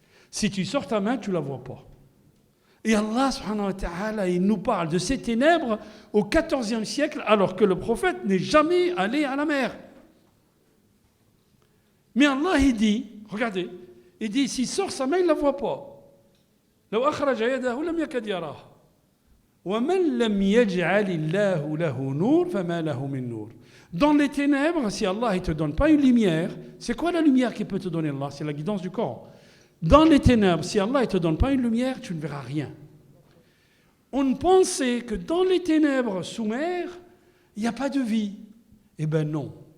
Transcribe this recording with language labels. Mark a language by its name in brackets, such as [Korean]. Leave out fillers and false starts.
[French] Si tu sors ta main, tu ne la vois pas. Et Allah subhanahu wa ta'ala, il nous parle de ces ténèbres au XIVe siècle, alors que le prophète n'est jamais allé à la mer. Mais Allah, il dit, regardez, il dit, s'il sort sa main, il ne la voit pas. [Arabic] لو أخرج يده لم يكد يراها ومن لم يجعل الله له نور فما له من نور. [French] Dans les ténèbres, si Allah ne te donne pas une lumière, c'est quoi la lumière qui peut te donner Allah? C'est la guidance du Coran. Dans les ténèbres, si Allah ne te donne pas une lumière, tu ne verras rien. On pensait que dans les ténèbres sous mer, il n'y a pas de vie. Eh bien non.